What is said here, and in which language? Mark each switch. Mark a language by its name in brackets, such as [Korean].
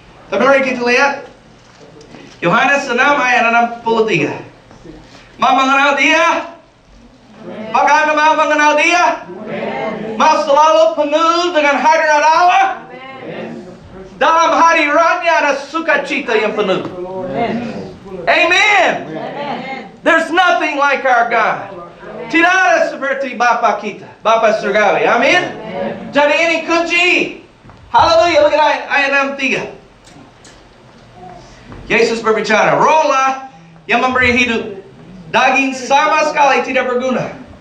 [Indonesian] Tapi mari kita lihat Yohanes 6 ayat 63. Mau mengenal dia? Maka Anda mau mengenal dia? Mau selalu penuh dengan hadirat Allah? Dalam hadiratnya ada sukacita yang penuh. Amen. [English] There's nothing like our God. [Indonesian] Tidak ada seperti Bapa kita, Bapa surgawi. Amin. Jadi ini kunci. Haleluya. [English] Look at ayat 63. [Indonesian] Yesus berbicara, rohlah yang memberi hidup. Daging sama sekali tidak berguna.